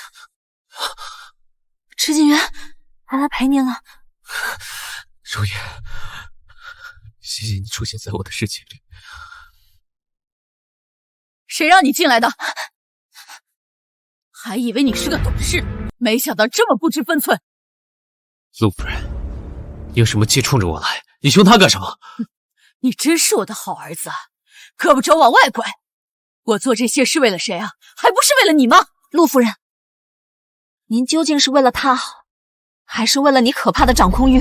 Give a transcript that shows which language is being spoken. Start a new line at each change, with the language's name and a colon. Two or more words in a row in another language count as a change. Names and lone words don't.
Chinese: 池景元，俺來陪您了。容顏，謝謝你出現在我的世界裡。誰讓你進來的？還以為你是個懂事，沒想到這麼不知分寸。陸夫人，你有什麼氣衝着我來？你凶他幹什麼？你真是我的好兒子，胳膊肘往外拐。我做這些是為了誰啊？還不是為了你嗎？陸夫人，您究竟是為了他好，還是為了你可怕的掌控欲？